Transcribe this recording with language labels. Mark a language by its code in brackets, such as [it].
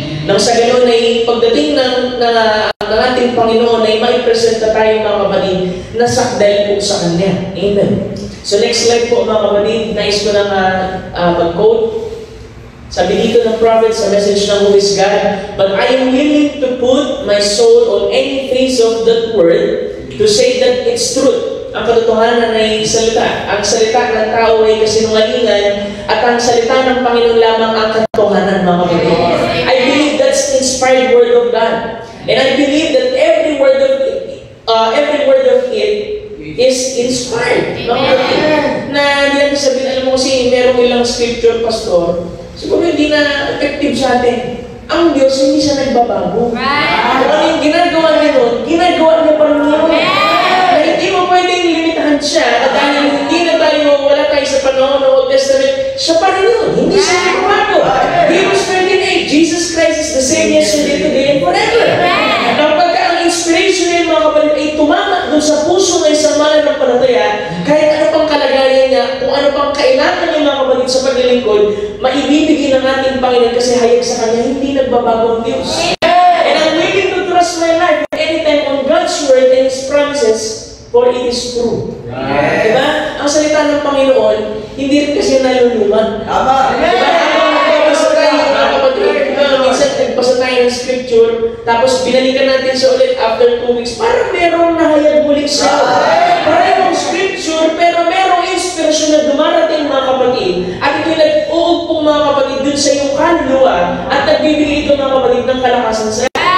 [tl] Nang sa ganoon ay pagdating ng ating Panginoon ay maipresenta tayo mga kapatid na sakdal po sa Kanya. Amen. [en] So next slide [tl] po mga kapatid, nais ko lang mag-quote. Sabi dito ng prophet sa message ng [en] Who is God, "But I am willing to put my soul on any face of that word to say that it's truth." [tl] Ang katotohanan ay salita. Ang salita ng tao ay kasinungalingan at ang salita ng Panginoon lamang ang katotohanan mga kapatid. [en] I believe that's the inspired word of God. And I believe that every word of it is inspired. [tl] Mga kapatid. Na diyan sabihin, alam mo kasi merong ilang scripture, pastor, siguro hindi na effective sa atin. Ang Diyos, hindi siya nagbabago. Ano yung ginagawa niya nun, ginagawa niya pa rin yun. Na hindi mo pwedeng limitahan siya at dahil hindi na tayo, wala tayo sa panahon ng Old Testament, siya pa rin yun. Hindi siya nagbabago. [en] Hebrews 13:8, Jesus Christ is the same yesterday, today, and forever. [tl] Kapag ang inspiration niya mga kapatid ay tumama dun sa puso ng isang mananampalataya, kahit ano pang kalagayan niya, kung ano pang kailangan niya mga kapatid sa paglilingkod, maibibigay ng ating Panginoon kasi hayag sa Kanya, hindi nagbabago ang Diyos. [en] And I'm willing to trust my life anytime on God's word and His promises, for it is true. [tl] Diba? Ang salita ng Panginoon, hindi rin kasi naluluman. Diba? Nagbabasa tayo, mga kapatid, minsan nagbasa tayo ng scripture, tapos binalikan natin siya ulit [en] after 2 weeks, [tl] parang merong nahayag muling siya. Parang scripture, pero merong inspirasyon na dumarating mga kapatid, at ito'y nag-uugpong mga kapatid dun sa iyong kaluluwa at nagbibigay ito mga kapatid ng kalakasan sa iyo.